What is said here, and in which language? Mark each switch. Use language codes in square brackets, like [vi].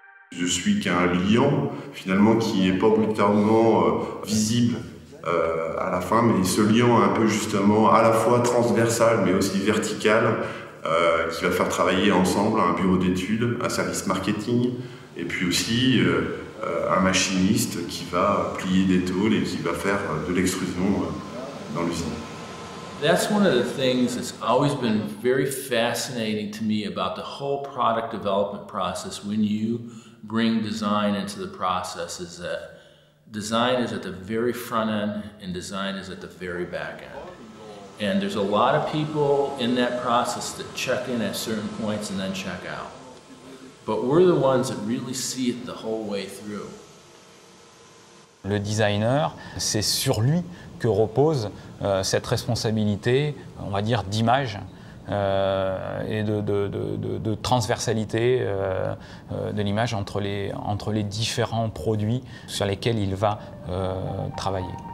[fr] Je suis qu'un liant, finalement, qui n'est pas obligatoirement visible à la fin, mais ce liant un peu justement à la fois transversal, mais aussi vertical, qui va faire travailler ensemble un bureau d'études, un service marketing, et puis aussi un machiniste qui va plier des tôles et qui va faire de l'extrusion dans l'usine. [en] That's one of the things that's always been very fascinating to me about the whole product development process when you bring design into the process, is that design is at the very front end and design is at the very back end. And there's a lot of people in that process that check in at certain points and then check out. But we're the ones that really see it the whole way through. [fr] Le designer, c'est sur lui que repose cette responsabilité, on va dire, d'image et de transversalité de l'image entre les différents produits sur lesquels il va travailler.